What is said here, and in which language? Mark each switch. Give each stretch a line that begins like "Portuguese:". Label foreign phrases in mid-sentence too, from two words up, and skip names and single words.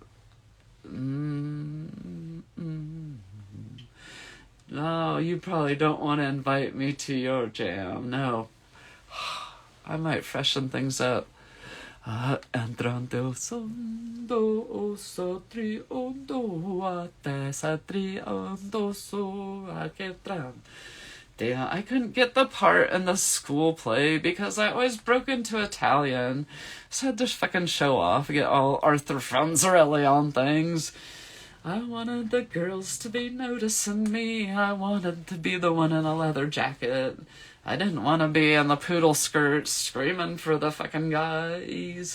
English: No, you probably don't want to invite me to your jam. No. I might freshen things up. Entrando sondo oso triondo ate sa triondo so a que tran Yeah, I couldn't get the part in the school play because I always broke into Italian. So I had to fucking show off, get all Arthur Franzarelli on things. I wanted the girls to be noticing me. I wanted to be the one in a leather jacket. I didn't want to be in the poodle skirt screaming for the fucking guys.